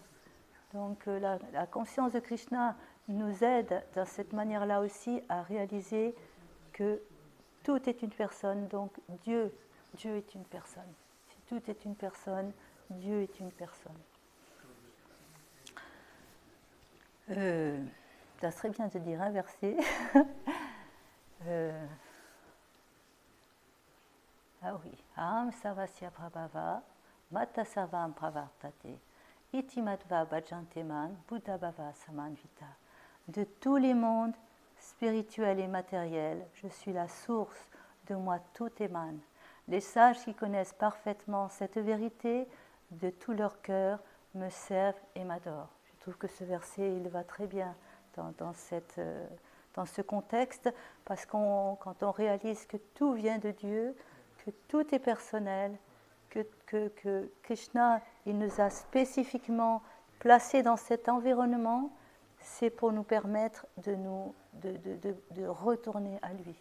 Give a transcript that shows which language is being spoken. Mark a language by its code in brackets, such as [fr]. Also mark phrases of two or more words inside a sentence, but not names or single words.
[fr] Donc la conscience de Krishna nous aide dans cette manière-là aussi à réaliser que tout est une personne, donc Dieu est une personne. Si tout est une personne, Dieu est une personne. Ça serait bien de dire un verset. Ah oui. [sa] Aham savasya prabhava, mata savam pravartate, iti matva bhajanteman, buddha bhava samanvita. [fr] De tous les mondes, spirituel et matériel, je suis la source, de moi tout émane. Les sages qui connaissent parfaitement cette vérité, de tout leur cœur, me servent et m'adorent. Je trouve que ce verset, il va très bien dans ce contexte, parce que quand on réalise que tout vient de Dieu, que tout est personnel, que Krishna, il nous a spécifiquement placés dans cet environnement, c'est pour nous permettre de retourner à lui.